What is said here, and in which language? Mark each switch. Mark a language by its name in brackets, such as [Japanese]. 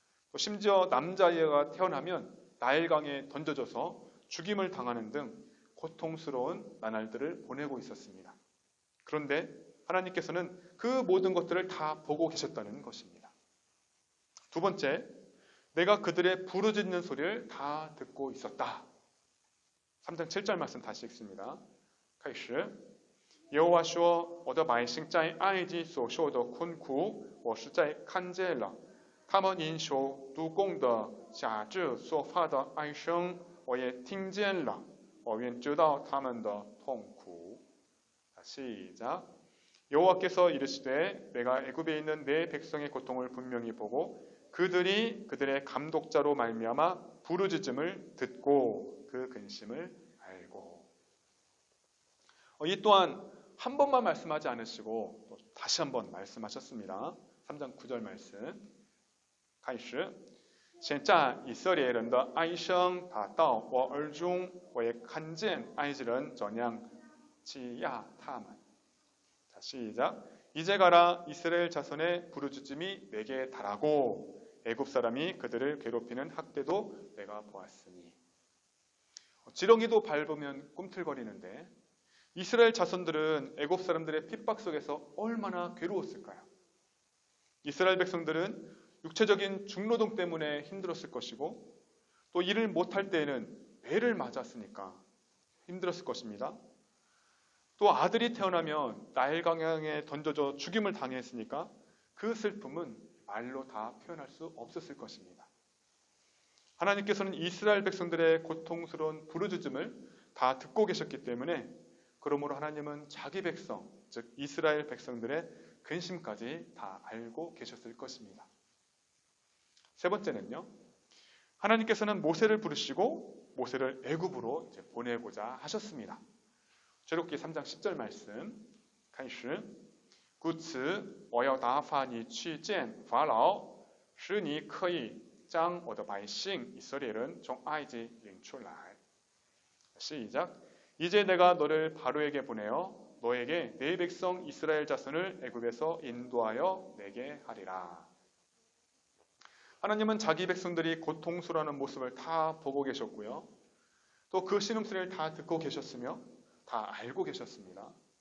[Korean] 또 심지어 남자아이가 태어나면 나일강에 던져져서 죽임을 당하는 등 고통스러운 나날들을 보내고 있었습니다. 그런데 하나님께서는 그 모든 것들을 다 보고 계셨다는 것입니다. 두 번째, 내가 그들의 부르짖는 소리를 다 듣고 있었다. 3장 7절 말씀 다시 읽습니다. [Chinese] 开始耶和华说我的百姓在埃及所受的困苦我实在看见了他们因受督工的辖制所发的哀声我也听见了我愿知道他们的痛苦. [Korean] 시작. 여호와께서 이르시되 내가 애굽에 있는 내 백성의 고통을 분명히 보고 그들이 그들의 감독자로 말미암아 부르짖음을 듣고 그 근심을 알고. 이 또한 한 번만 말씀하지 않으시고 또 다시 한번 말씀하셨습니다. 3장 9절 말씀. [Chinese] 开始现在以色列人的哀声达到我耳中我也看见埃及人怎样欺压他们. [Korean] 자, 시작. 이제 가라 이스라엘 자손의 부르짖음이 내게 달하고 애굽 사람이 그들을 괴롭히는 학대도 내가 보았으니. 지렁이도 밟으면 꿈틀거리는데 이스라엘 자손들은 애굽 사람들의 핍박 속에서 얼마나 괴로웠을까요? 이스라엘 백성들은 육체적인 중노동 때문에 힘들었을 것이고 또 일을 못할 때에는 매를 맞았으니까 힘들었을 것입니다. 또 아들이 태어나면 나일강에 던져져 죽임을 당했으니까 그 슬픔은 말로 다 표현할 수 없었을 것입니다. 하나님께서는 이스라엘 백성들의 고통스러운 부르짖음을 다 듣고 계셨기 때문에 그러므로 하나님은 자기 백성, 즉 이스라엘 백성들의 근심까지 다 알고 계셨을 것입니다. 세 번째는요. 하나님께서는 모세를 부르시고 모세를 애굽으로 보내고자 하셨습니다. 출애굽기 3장 10절 말씀. [Chinese] 开始故此我要打发你去见法老使你可以将我的百姓以色列人从埃及领出来. [Korean] 시작. 이제 내가 너를 바로에게 보내어 너에게 내 백성 이스라엘 자손을 애굽에서 인도하여 내게 하리라. 하나님은 자기 백성들이 고통스러워하는 모습을 다 보고 계셨고요. 또 그 신음소리를 다 듣고 계셨으며 다 알고 계셨습니다.